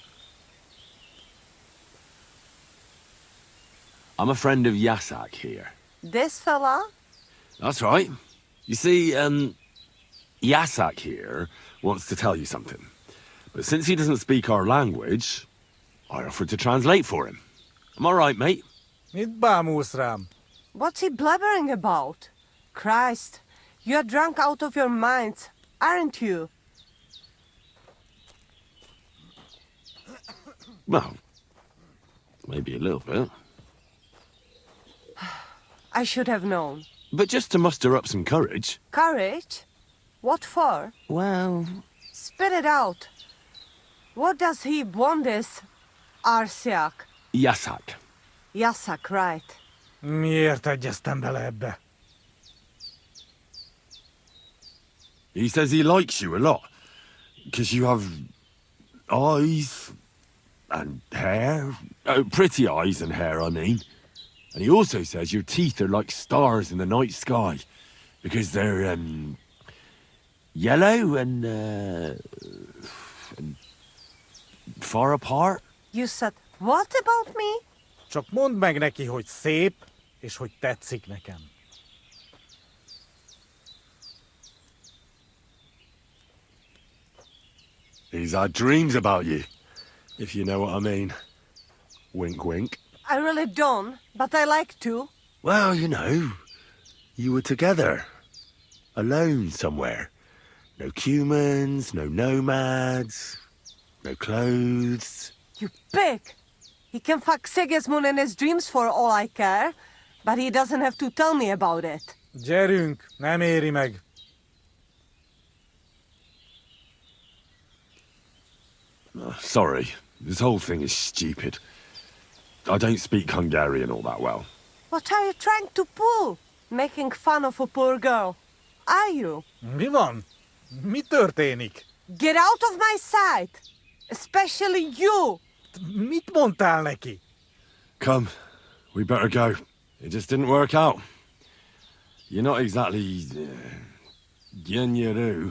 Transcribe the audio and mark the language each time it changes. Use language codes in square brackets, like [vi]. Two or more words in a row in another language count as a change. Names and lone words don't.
[en] I'm a friend of Yasak here. This fella? That's right. You see, Yasak here wants to tell you something. But since he doesn't speak our language, I offered to translate for him. Am I right, mate? [hu] Mit bámulsz rám? [en] What's he blabbering about? Christ, you're drunk out of your minds, aren't you? Well, maybe a little bit. I should have known. But just to muster up some courage. Courage? What for? Well... Spit it out. What does he want this Arsiak? Yasak. Yasak, right. [hu] Miért egyeztem bele ebbe? [en] He says he likes you a lot. Because you have eyes and hair. Oh, pretty eyes and hair, I mean. And he also says your teeth are like stars in the night sky. Because they're, yellow and far apart. You said what about me? [hu] Csak mondd meg neki, hogy szép, és hogy tetszik nekem. [en] He's had dreams about you, if you know what I mean. Wink, wink. I really don't, but I like to. Well, you know, you were together. Alone somewhere. No humans, no nomads, no clothes. You pig! He can fuck Sigismund in his dreams for all I care, but he doesn't have to tell me about it. [hu] Gyerünk, nem éri meg. [en] Sorry, this whole thing is stupid. I don't speak Hungarian all that well. What are you trying to pull? Making fun of a poor girl. Are you? [hu] Mi van? Mi történik? [en] Get out of my sight! Especially you! [hu] Mit mondtál neki? [en] Come, we better go. It just didn't work out. You're not exactly... Gyenyeru.